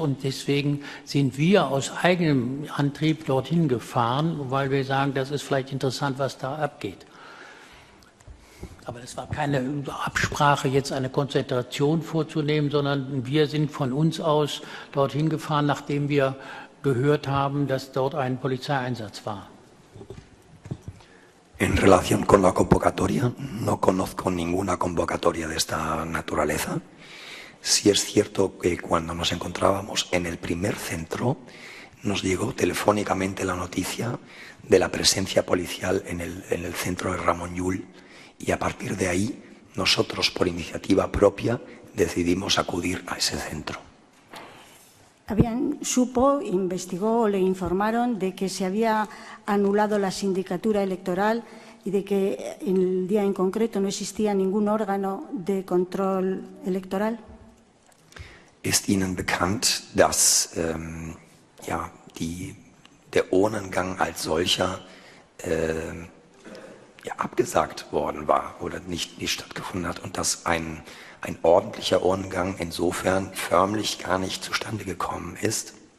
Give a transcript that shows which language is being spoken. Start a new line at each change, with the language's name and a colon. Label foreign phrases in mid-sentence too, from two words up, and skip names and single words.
German: Und deswegen sind wir aus eigenem Antrieb dorthin gefahren, weil wir sagen, das ist vielleicht interessant, was da abgeht. Aber es war keine Absprache, jetzt eine Konzentration vorzunehmen, sondern wir sind von uns aus dorthin gefahren, nachdem wir gehört haben, dass dort ein Polizeieinsatz war.
Spanish: En relación con la convocatoria, no conozco ninguna convocatoria de esta naturaleza. Sí es cierto que cuando nos encontrábamos en el primer centro, nos llegó telefónicamente la noticia de la presencia policial en el centro de Ramón Llull. Y a partir de ahí, nosotros, por iniciativa propia, decidimos acudir a ese centro. Investigó o le informaron de que se había anulado la sindicatura electoral y de que en el día en concreto no existía ningún órgano de control electoral?
German: Ist Ihnen bekannt, dass der Urnengang als solcher abgesagt worden war oder nicht stattgefunden hat und dass ein ordentlicher Urnengang insofern förmlich gar nicht zustande gekommen ist?